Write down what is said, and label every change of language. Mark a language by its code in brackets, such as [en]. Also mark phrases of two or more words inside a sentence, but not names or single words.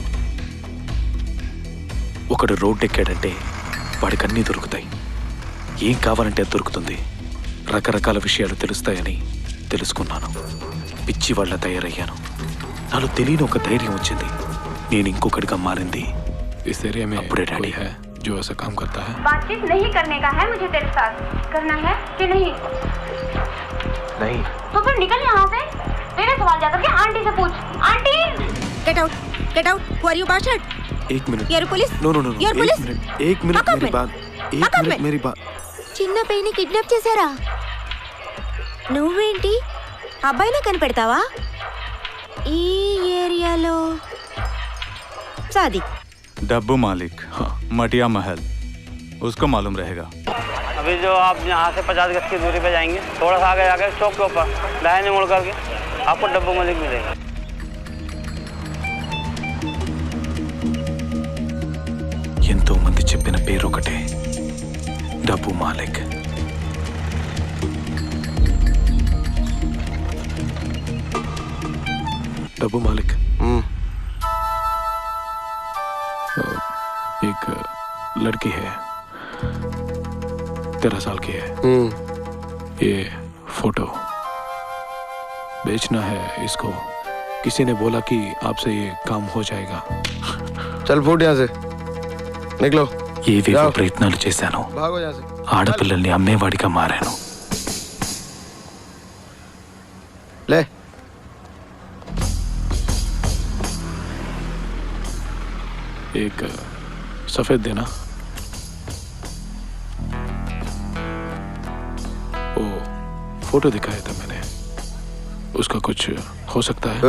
[te] ఒకడు రోడ్డు ఎక్కాడంటే వాడికి అన్నీ దొరుకుతాయి. ఏం కావాలంటే అది దొరుకుతుంది. రకరకాల విషయాలు తెలుస్తాయని తెలుసుకున్నాను. పిచ్చి వాళ్ళ తయారయ్యాను. నాలో తెలియని ఒక ధైర్యం వచ్చింది. నేను ఇంకొకటిగా మారింది. [hi] इस एरिया में कोई है जो ऐसा काम करता है? बातचीत नहीं करने का है मुझे तेरे साथ। करना है कि नहीं? नहीं। तो फिर निकल यहाँ से। मेरे सवाल जाकर के आंटी से पूछ। आंटी [en] get out who are you bastard? [hi] 1 मिनट। [en] you are police? no no no, you are police? [hi] 1 मिनट मेरी बात। 1 मिनट मेरी बात। [te] చిన్న పైని కిడ్నాప్ చేశారా? నువ్వేంటి అబ్బాయినే కనిపెడతావా? ఈ ఏరియాలో शादी। [hi] डब्बू मालिक, मटिया महल, उसको मालूम रहेगा। अभी जो आप यहाँ से 50 गज की दूरी पे जाएंगे, थोड़ा सा आगे जाकर चौक के ऊपर दाहिने मुड़ करके आपको डब्बू मालिक मिलेगा। [te] ఎంతో మంది చెప్పిన పేరు ఒకటే, డబ్బు మాలిక్. [hi] डब्बू मालिक। एक लड़की है, 13 साल की है। ये फोटो बेचना है इसको। किसी ने बोला कि आपसे ये काम हो जाएगा। चल फूट यहाँ से, निकलो। [te] ఏవేవో ప్రయత్నాలు చేశాను. [hi] भागो यहाँ से। [te] ఆడపిల్లల్ని అమ్మేవాడిగా మారాను. [hi] ले एक सफेद देना। वो फोटो दिखाया था मैंने, उसका कुछ हो सकता है?